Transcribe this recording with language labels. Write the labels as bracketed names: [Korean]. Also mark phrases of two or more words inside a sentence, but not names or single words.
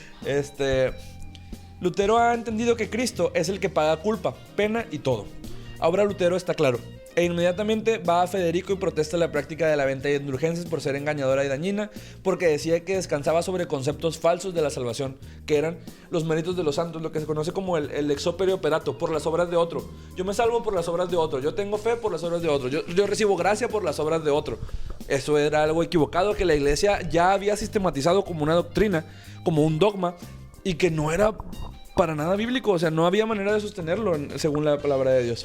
[Spanish] Lutero ha entendido que Cristo es el que paga culpa, pena y todo. Ahora Lutero está claro. E inmediatamente va a Federico y protesta la práctica de la venta de indulgencias por ser engañadora y dañina, porque decía que descansaba sobre conceptos falsos de la salvación, que eran los méritos de los santos, lo que se conoce como el [Latin] ex opere operato, [Spanish] por las obras de otro. Yo me salvo por las obras de otro, yo tengo fe por las obras de otro, yo recibo gracia por las obras de otro. Eso era algo equivocado que la iglesia ya había sistematizado como una doctrina, como un dogma, y que no era para nada bíblico, o sea, no había manera de sostenerlo según la palabra de Dios.